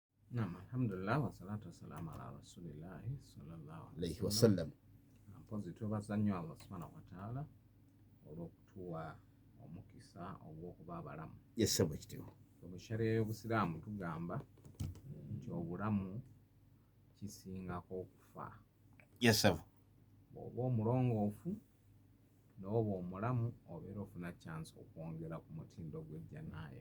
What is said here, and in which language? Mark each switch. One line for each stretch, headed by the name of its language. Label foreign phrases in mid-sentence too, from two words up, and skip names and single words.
Arabic: نعم الحمد لله والصلاة والسلام على رسول الله صلى الله عليه وسلم.
Ganda: Mpozi twebaza nnyo
Arabic: الله سبحانه وتعالى
Ganda: olw'okutuwa omukisa ogw'okuba abalamu. Yes, bwe kityo. Mu sharia y'Obusiraamu tugamba nti obulamu kisingako okufa.
English: Yes, sir.
Ganda: Bw'oba omulongoofu n'oba omulamu obeera ofuna chance okwongera ku mutindo gw'ejjanaayo.